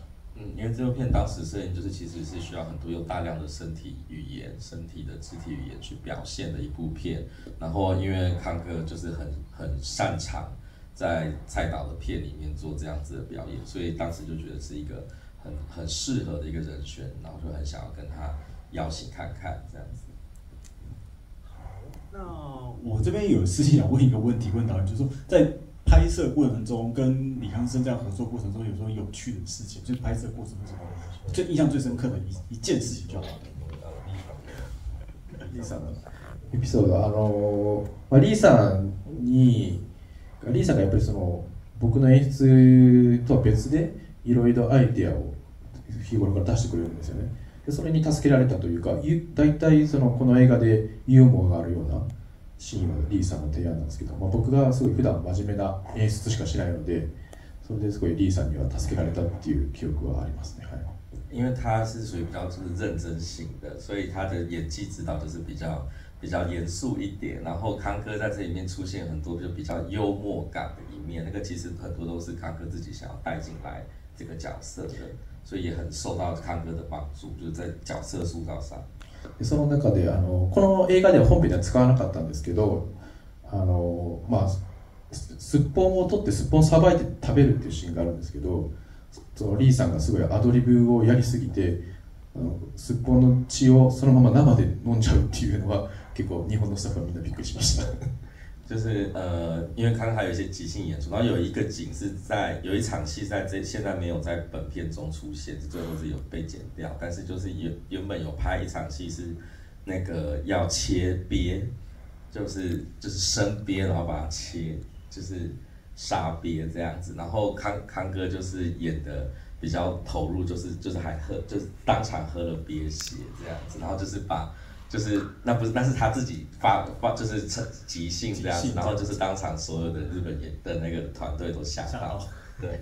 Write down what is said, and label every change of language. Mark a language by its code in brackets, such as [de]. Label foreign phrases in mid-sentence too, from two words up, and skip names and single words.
[zh] 因为这部片当时摄影就是其实是需要很多用大量的身体语言、身体的肢体语言去表现的一部片，然后因为康哥就是很擅长。在蔡导的片里面做这样子的表演，所以当时就觉得是一个很适合的一个人选，然后就很想要跟他邀请看看这样子。好，那我这边有事情想问一个问题，问导演，就是说在拍摄过程中跟李康生这样合作过程中，有时候有趣的事情，就是拍摄过程中最印象最深刻的一件事情就好了。 [ja] リーさんのエピソード、リーさんに。リーさんがやっぱり僕の演出とは別でいろいろアイデアを日頃から出してくれるんですよね。でそれに助けられたというか、大体この映画でユーモアがあるようなシーンはリーさんの提案なんですけど、僕がすごい普段真面目な演出しかしないので、それですごいリーさんには助けられたっていう記憶はありますね。 [zh] 因为他是属于比较就是认真型的，所以他的演技指导就是比较严肃一点，然后康哥在这里面出现很多就比较幽默感的一面，那个其实很多都是康哥自己想要带进来这个角色的，所以也很受到康哥的帮助，就是在角色塑造上。 [ja] その中でこの映画では本編では使わなかったんですけど、すっぽんを取ってすっぽんさばいて食べるっていうシーンがあるんですけど、リーさんがすごいアドリブをやりすぎてすっぽんの血をそのまま生で飲んじゃうっていうのは結構日本のスタッフはみんなびっくりしました。 [zh] 就是因为康还有一些即兴演出，然后有一个景是有一场戏现在没有在本片中出现，最后是有被剪掉，但是就是原本有拍一场戏是那个要切鳖，就是生鳖，然后把它切，就是杀鳖这样子，然后康哥就是演的比较投入，就是就是当场喝了鳖血这样子，然后就是那是他自己就是即兴这样子，然后就是当场所有的日本的那个团队都吓到，对，